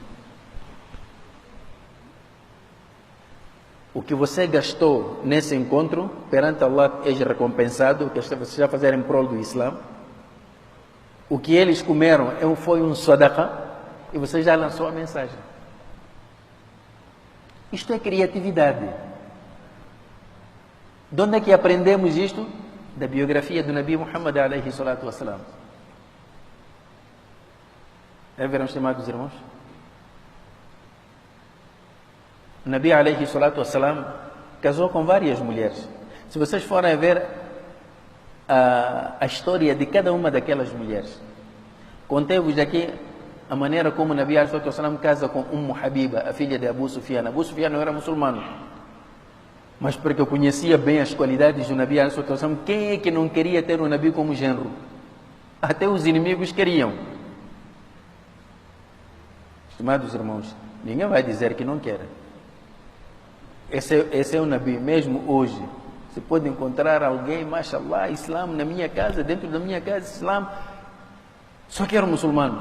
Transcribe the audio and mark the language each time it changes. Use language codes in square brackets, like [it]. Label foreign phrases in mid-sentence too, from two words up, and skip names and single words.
[pt] O que você gastou nesse encontro, perante Allah, é recompensado, o que você já fazer em prol do Islã. O que eles comeram foi um sadaqa, e você já lançou a mensagem. Isto é criatividade. De onde é que aprendemos isto? Da biografia do Nabi Muhammad [ar] عليه الصلاة والسلام. [pt] Verão, estimados irmãos? O Nabi [ar] عليه الصلاة والسلام [pt] casou com várias mulheres. Se vocês forem ver a história de cada uma daquelas mulheres, contei-vos aqui a maneira como o Nabi [ar] عليه الصلاة والسلام [pt] casa com Habiba, a filha de Abu Sufyan. Abu Sufyan não era muçulmano, mas porque eu conhecia bem as qualidades do Nabi [ar] عليه الصلاة والسلام, [pt] quem é que não queria ter o Nabi como genro? Até os inimigos queriam. Estimados irmãos, ninguém vai dizer que não quer. Esse é o Nabi. Mesmo hoje, você pode encontrar alguém, mashallah, Islã na minha casa, dentro da minha casa, Islã, só quero muçulmanos.